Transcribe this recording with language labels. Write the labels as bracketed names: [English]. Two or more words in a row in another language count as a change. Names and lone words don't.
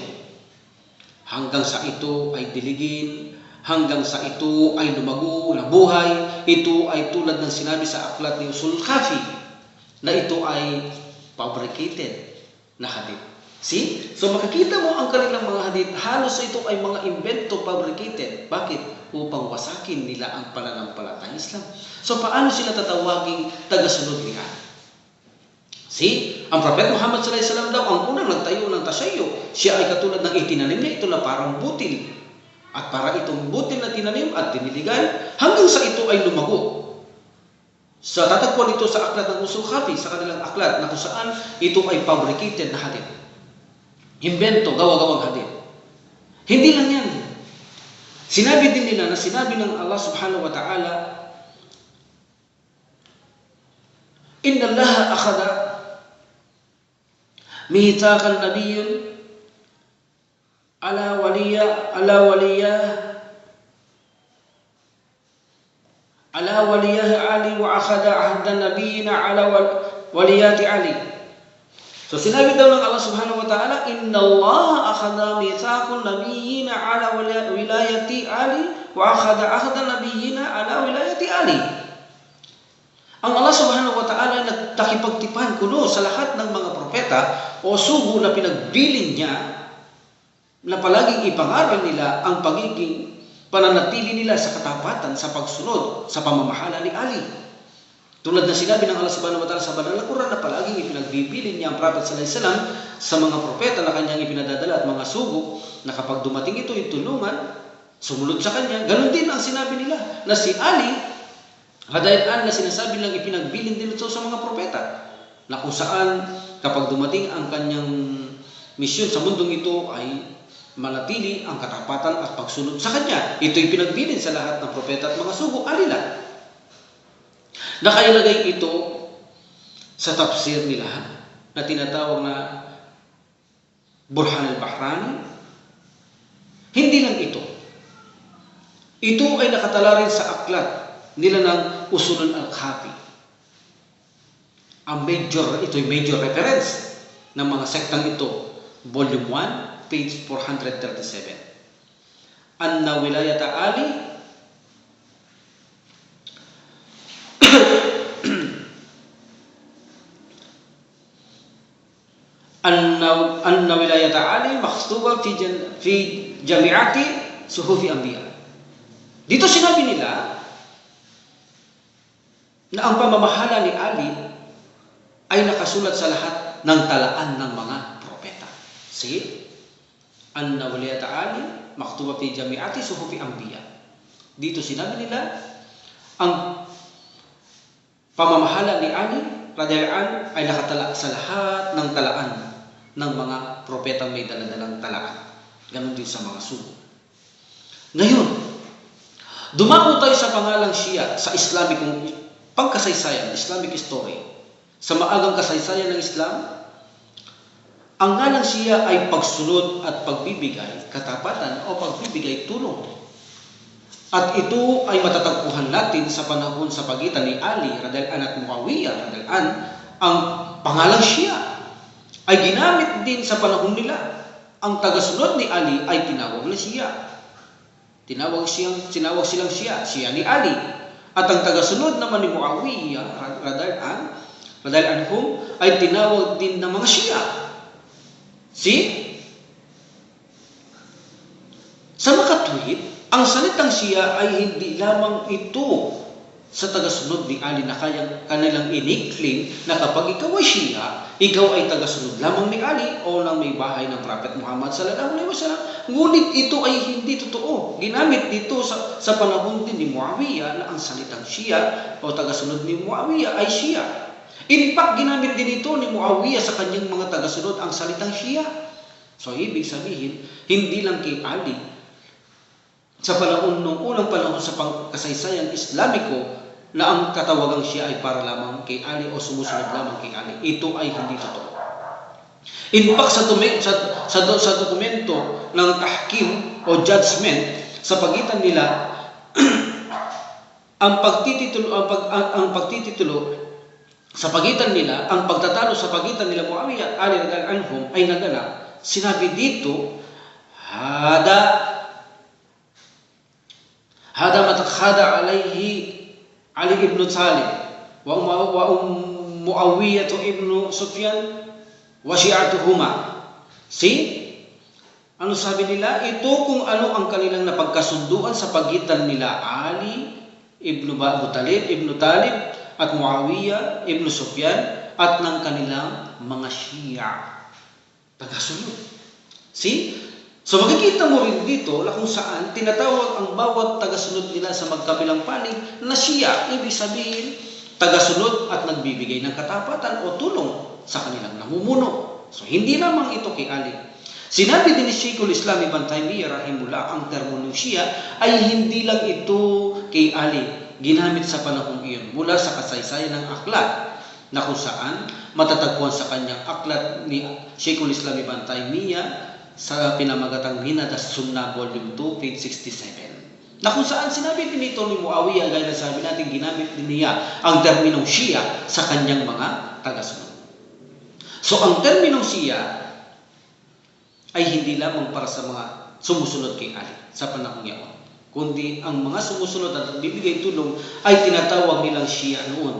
[Filipino] Hanggang sa ito ay diligin, hanggang sa ito ay lumago, nabuhay, ito ay tulad ng sinabi sa aklat ni Usul Kafi na ito ay fabricated na hadith. See? So makikita mo ang kanilang mga hadith, halos ito ay mga invento, fabricated. Bakit? Upang wasakin nila ang pananampalatayang Islam. So paano sila tatawaging tagasunod ni Ali? See? Ang Prophet Muhammad [Arabic] صلى الله عليه وسلم [Filipino] daw ang unang nagtayo ng tasayyo. Siya ay katulad ng itinanim niya, ito na parang butil. At para itong butil na tinanim at diniligay, hanggang sa ito ay lumago. Sa tatagpuan ito sa aklat ng Usul Kafi, sa kanilang aklat na kung saan ito ay fabricated na hadith. Invento, gawa-gawang hadith. Hindi lang yan. Sinabi din nila na sinabi ng [Arabic] الله سبحانه وتعالى إن الله أخذ ميثاق نبيين على ولاية علي وأخذ عهد النبيين على ولاية علي wa akhada ahdan nabiyina ala waliyati Ali. [Filipino] So sinabi daw ng [Arabic] الله سبحانه وتعالى إن الله أخذ ميثاق النبيين على ولاية علي وأخذ عهد النبيين على ولاية علي wa akhada ahdan nabiyina ala wilayati Ali. [Filipino] Ang [Arabic] الله سبحانه وتعالى [Filipino] nagtakipagtipan kuno sa lahat ng mga propeta o sugo na pinagbilin niya na palaging ipangaral nila ang pagiging pananatili nila sa katapatan sa pagsunod sa pamamahala ni Ali. Tulad na sinabi ng [Arabic] الله سبحانه وتعالى [Filipino] sa banal na Quran na palaging ipinagbibilin niya ang Prophet [Arabic] صلى الله عليه وسلم [Filipino] sa mga propeta na kanyang ipinadadala at mga sugo na kapag dumating ito yung tulungan, sumunod sa kanya. Ganon din ang sinabi nila na si Ali, hadayaan na sinasabi lang ipinagbilin din ito sa mga propeta na kung saan kapag dumating ang kanyang misyon sa mundong ito ay manatili ang katapatan at pagsunod sa kanya. Ito'y pinagbilin sa lahat ng propeta at mga sugo, Ali lang. Nakailagay ito sa tafsir nila na tinatawag na Burhan al-Bahrani. Hindi lang ito. Ito ay nakatala rin sa aklat nila ng Usulul al-Kafi. Ito'y major reference ng mga sektang ito. Volume 1, page 437. [Arabic] أن ولاية علي أن ولاية علي مكتوبة في جامعات صحف أنبياء. [Filipino] Dito sinabi nila na ang pamamahala ni Ali ay nakasulat sa lahat ng talaan ng mga propeta. See? [Arabic] أن ولاية علي مكتوبة في جامعة صحف أنبياء. [Filipino] Dito sinabi nila ang pamamahala ni Ali radhiyallahu ay nakatala sa lahat ng talaan ng mga propetang may daladalang talaan. Ganon din sa mga sugo. Ngayon, dumako tayo sa pangalang Shia sa Islamic pagkasaysayan, [English] Islamic history. [Filipino] Sa maagang kasaysayan ng Islam, ang ngalang Shia ay pagsunod at pagbibigay katapatan o pagbibigay tulong. At ito ay matatagpuan natin sa panahon sa pagitan ni Ali [Arabic] رضي الله عنه [Filipino] at Muawiyah [Arabic] رضي الله عنه. [Filipino] Ang pangalang Shia ay ginamit din sa panahon nila. Ang tagasunod ni Ali ay tinawag na Shia. Tinawag silang Shia, Shia ni Ali. At ang tagasunod naman ni Muawiyah [Arabic] رضي الله عنه [Filipino] ay tinawag din ng mga Shia. See? Sa makatwid, ang salitang Shia ay hindi lamang ito sa tagasunod ni Ali na kanilang iniklaim na kapag ikaw ay Shia, ikaw ay tagasunod lamang ni Ali o ng may bahay ng Prophet Muhammad [Arabic] صلى الله عليه وسلم. [Filipino] Ngunit ito ay hindi totoo. Ginamit dito sa panahon din ni Muawiyah na ang salitang Shia o tagasunod ni Muawiyah ay Shia. [English] In fact, [Filipino] ginamit din ito ni Muawiyah sa kanyang mga tagasunod ang salitang Shia. So, ibig sabihin, hindi lang kay Ali. Sa panahon nung unang panahon sa kasaysayan Islamiko na ang katawagang Shia ay para lamang kay Ali o sumusunod lamang kay Ali. Ito ay hindi totoo. [English] In fact, [Filipino] sa dokumento ng tahkim o judgment sa pagitan nila, ang pagtititulo sa pagitan nila, ang pagtatalo sa pagitan nila Muawiyah at Ali [Arabic] رضي الله عنهم [Filipino] ay naganap. Sinabi dito, [Arabic] هذا ما تقاضى عليه علي ابن طالب ومعاوية ابن سفيان وشيعتهما. [Filipino] See? Ano sabi nila? Ito kung ano ang kanilang napagkasunduan sa pagitan nila Ali ibn Abu Talib, ibn Talib at Muawiyah ibn Sufyan at ng kanilang mga Shia. Tagasunod. See? So makikita mo rin dito na kung saan tinatawag ang bawat tagasunod nila sa magkabilang panig na Shia. Ibig sabihin, tagasunod at nagbibigay ng katapatan o tulong sa kanilang namumuno. So hindi lamang ito kay Ali. Sinabi din ni Sheikhul Islam Ibn Taymiyyah rahimahullah ang termong Shia ay hindi lang ito kay Ali. Ginamit sa panahong iyon mula sa kasaysayan ng aklat na kung saan matatagpuan sa kanyang aklat ni Sheikhul Islam Ibn Taymiyyah sa pinamagatang Minhaj as-Sunnah Volume 2, page 67. Na kung saan sinabi din ito ni Muawiyah, gaya na sabi natin, ginamit din niya ang terminong Shia sa kanyang mga tagasunod. So ang terminong Shia ay hindi lamang para sa mga sumusunod kay Ali sa panahon ngayon, kundi ang mga sumusunod at bibigay tulong ay tinatawag nilang Shia noon.